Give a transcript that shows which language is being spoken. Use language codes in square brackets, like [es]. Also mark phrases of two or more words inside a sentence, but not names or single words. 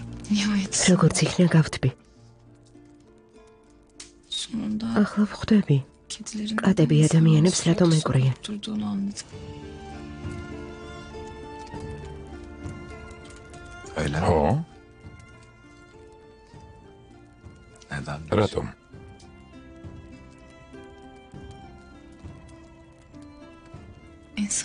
[tr] Nihayet. [ka] როგორც იქნა გავთბი. [tr] Sonunda [ka] ახლა ვხვდები. [tr] kedilerin [ka] Კატები ადამიანებს რატომ ეკვრიან? [tr] durduğunu anladım. Öyle mi? [ka] ხო? [tr] Neden? [ka] რატომ? [tr] İnsan